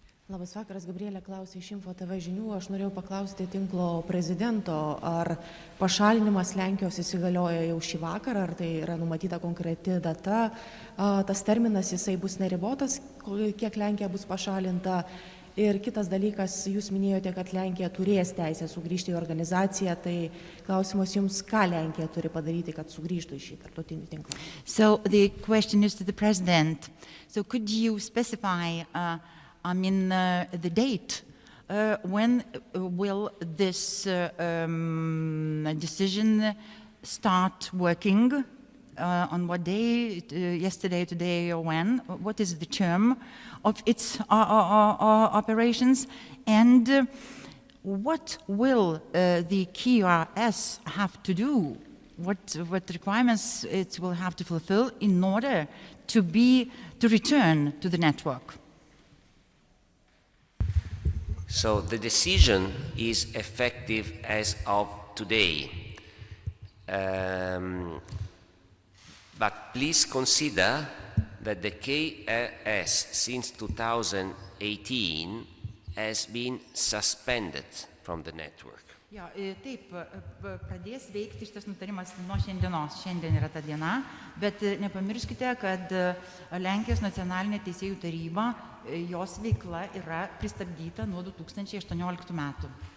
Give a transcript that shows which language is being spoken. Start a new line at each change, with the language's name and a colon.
Lithuanian: Labas vakaras, Gabrielė klausė iš Info TV žinių. Aš norėjau paklausti tinklo prezidento, ar pašalinimas Lenkijos įsigalioja jau šį vakarą, ar tai yra numatyta konkreti data. Tas terminas jisai bus neribotas, kiek Lenkija bus pašalinta. Ir kitas dalykas, jūs minėjote, kad Lenkija turės teisę sugrįžti į organizaciją, tai klausimas jums, ką Lenkija turi padaryti, kad sugrįžtų į šį tarptautinį tinklą.
English: So the question is to the president. So could you specify, the date? When will this decision start working? On what day, yesterday, today, or when? What is the term of its operations? And what will the KRS have to do? What requirements it will have to fulfill in order to return to the network? So the decision is effective as of today. But please consider that the KRS since 2018 has been suspended from the network.
Lithuanian: Ja, taip, pradės veikti šitas nutarimas nuo šiandienos. Šiandien yra ta diena, bet nepamirškite, kad Lenkijos nacionalinė teisėjų taryba, jos veikla yra pristabdyta nuo 2018 metų.